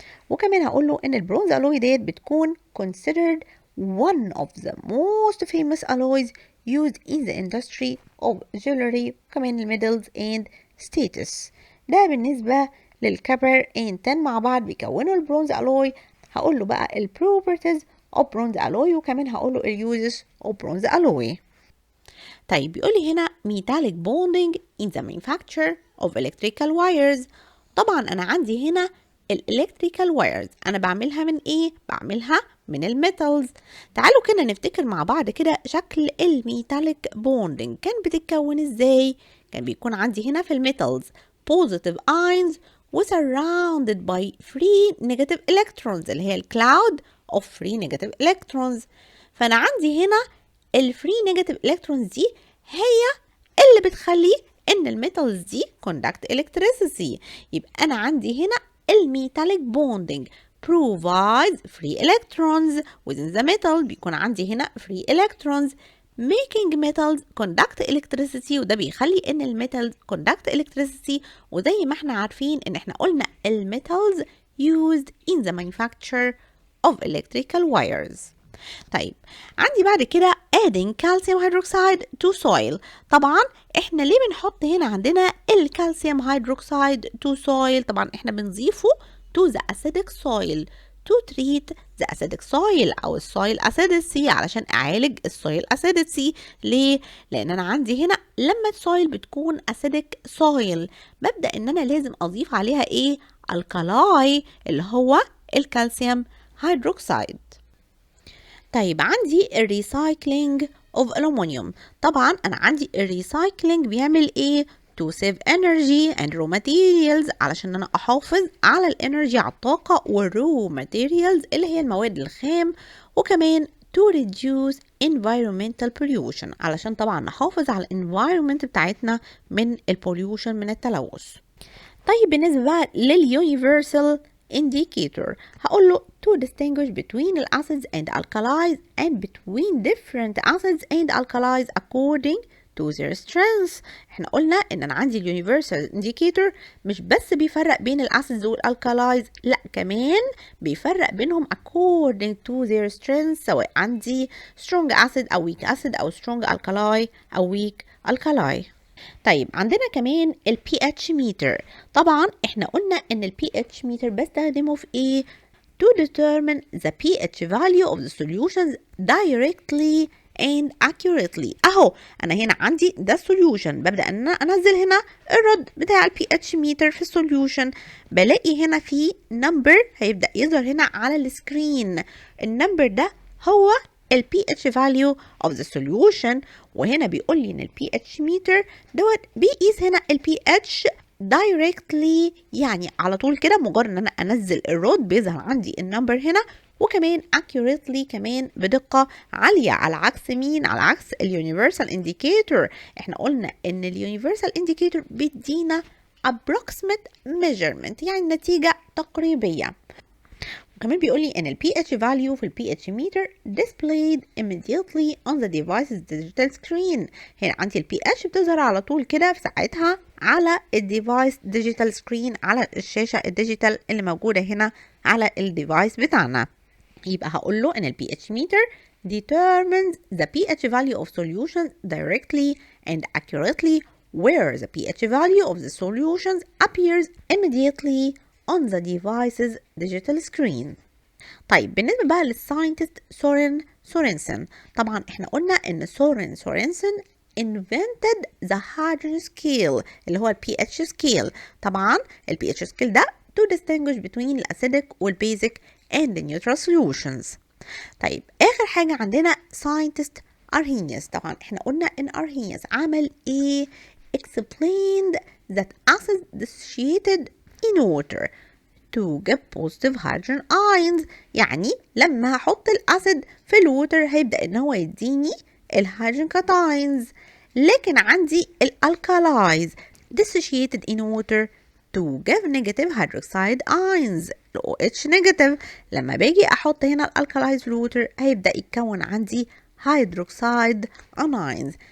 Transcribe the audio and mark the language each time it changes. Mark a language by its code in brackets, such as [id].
[ar] وكمان هقول له ان البرونز [en] alloy [ar] ديت بتكون [en] considered one of the most famous alloys used in the industry of jewelry [ar] وكمان الميدلز [en] and status. [ar] ده بالنسبة للكبر [en] and tin [ar] مع بعض بيكونوا البرونز alloy. هقول له بقى ال [en] properties of bronze alloy [ar] وكمان هقول له ال [en] uses of bronze alloy. [ar] طيب بيقول لي هنا [en] metallic bonding in the manufacture of electrical wires. [ar] طبعا انا عندي هنا الالكتريكال وايرز انا بعملها من ايه؟ بعملها من الميتالز. تعالوا كده نفتكر مع بعض كده شكل الميتاليك بوندنج كان بتتكون ازاي. كان بيكون عندي هنا في الميتالز [en] positive ions surrounded by free negative electrons [ar] اللي هي الكلاود [en] of free negative electrons. [ar] فانا عندي هنا الفري نيجاتيف الكترونز دي هي اللي بتخلي ان الميتالز دي [en] conduct electricity. [ar] يبقى انا عندي هنا الميتاليك بوندنج [en] provides free electrons within the metal. [ar] بيكون عندي هنا [en] free electrons making metals conduct electricity، [ar] وده بيخلي ان الميتالز [en] conduct electricity. [ar] وزي ما احنا عارفين ان احنا قلنا الميتالز [en] used in the manufacture of electrical wires. [ar] طيب عندي بعد كده [en] adding calcium hydroxide to soil. [ar] طبعا احنا ليه بنحط هنا عندنا الكالسيوم هيدروكسيد to soil؟ طبعا احنا بنضيفه [en] to the acidic soil [ar] to treat the acidic soil او السويل acidity علشان اعالج السويل acidity. ليه؟ لان انا عندي هنا لما السويل بتكون [en] acidic soil [ar] ببدأ ان انا لازم اضيف عليها ايه؟ الكالاي اللي هو الكالسيوم هيدروكسيد. طيب عندي الريسايكلينج اوف الومنيوم. طبعا انا عندي الريسايكلينج بيعمل ايه؟ [en] to save energy and raw materials [ar] علشان انا احافظ على الانرجي على الطاقه والرو ماتيريالز اللي هي المواد الخام، وكمان [en] to reduce environmental pollution [ar] علشان طبعا نحافظ على environment بتاعتنا من pollution من التلوث. طيب بالنسبة بقى [en] للuniversal indicator [ar] هقول له [en] to distinguish between the acids and alkalis and between different acids and alkalis according to their strengths. [ar] احنا قلنا ان انا عندي الuniversal indicator مش بس بيفرق بين الاسيدز والالكالايز، لا كمان بيفرق بينهم [en] according to their strengths، [ar] سواء عندي [en] strong acid [ar] او [en] weak acid [ar] او [en] strong alkali [ar] او [en] weak alkali. [ar] طيب عندنا كمان ال pH meter. طبعا احنا قلنا ان ال [en] pH meter [ar] بستخدمه في ايه؟ [en] to determine the pH value of the solutions directly and accurately. [ar] اهو انا هنا عندي ده solution، ببدأ ان انا انزل هنا الرد بتاع ال pH meter في السوليوشن، بلاقي هنا في number هيبدأ يظهر هنا على السكرين. النمبر ده هو ال [en] pH value of the solution، [ar] وهنا بيقول لي ان ال pH meter دوت بيقيس هنا ال pH directly، يعني على طول كده مجرد ان انا انزل الرود بيظهر عندي النمبر هنا، وكمان accurately كمان بدقة عالية، على عكس مين؟ على عكس الuniversal indicator. احنا قلنا ان الuniversal indicator بيدينا [en] approximate measurement، [ar] يعني نتيجة تقريبية. وكمان بيقول لي ان ال [en] pH value في ال pH meter displayed immediately on the device's digital screen. [ar] هنا عندي ال pH بتظهر على طول كده في ساعتها على الديفايس [en] digital screen، [ar] على الشاشة الديجيتال اللي موجودة هنا على الديفايس بتاعنا. يبقى هقول له ان ال [en] pH meter determines the pH value of solutions directly and accurately, where the pH value of the solutions appears immediately on the device's digital screen. [ar] طيب بالنسبة بقى للساينتست سورين سورنسن، طبعا احنا قلنا ان سورين سورنسن [en] invented the hydrogen scale [ar] اللي هو ال pH scale. [en] طبعا ال pH scale ده to distinguish between [ar] الأسيدك والبيزك [en] and the neutral solutions. [ar] طيب آخر حاجة عندنا scientist أرهينيوس. طبعا احنا قلنا ان أرهينيوس عمل ايه؟ [en] explained that acids dissociated in water to get positive hydrogen ions. [ar] يعني لما هحط الأسيد في الووتر هيبدأ ان هو يديني الهيدروجين كاتاينز، لكن عندي الالكالايز [en] dissociated in water to give negative hydroxide ions OH negative. [ar] لما باجي احط هنا الالكالايز في الووتر هيبدأ يتكون عندي [en] hydroxide anions.